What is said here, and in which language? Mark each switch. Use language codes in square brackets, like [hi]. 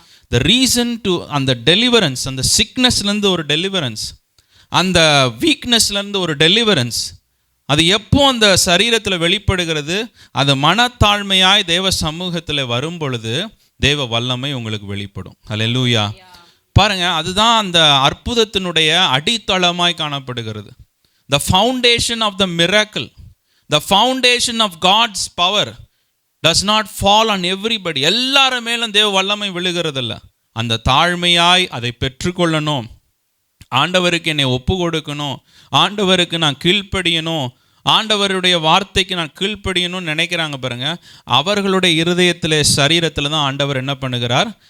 [en] the reason to [ta] அந்த deliverance, அந்த சிக்னஸ்லேருந்து ஒரு டெலிவரன்ஸ், அந்த வீக்னஸ்லேருந்து ஒரு டெலிவரன்ஸ், அது எப்போ அந்த சரீரத்தில் வெளிப்படுகிறது? அது மனத்தாழ்மையாய் தேவ சமூகத்தில் வரும் பொழுது தேவ வல்லமை உங்களுக்கு வெளிப்படும். அல்லேலூயா. பாருங்க, அதுதான் அந்த அற்புதத்தினுடைய அடித்தளமாய் காணப்படுகிறது. [en] The foundation of the miracle, the foundation of God's power does not fall on everybody. [ta] எல்லாரும் மேலும் தேவ வல்லமை விழுகிறதில்ல. அந்த தாழ்மையாய் அதை பெற்றுக்கொள்ளணும், ஆண்டவருக்கு என்னை ஒப்பு கொடுக்கணும், ஆண்டவருக்கு நான் கீழ்ப்படியணும், ஆண்டவருடைய வார்த்தைக்கு நான் கீழ்ப்படியணும்னு நினைக்கிறாங்க பாருங்க, அவர்களுடைய இருதயத்தில் சரீரத்தில் தான் ஆண்டவர் என்ன பண்ணுகிறார்?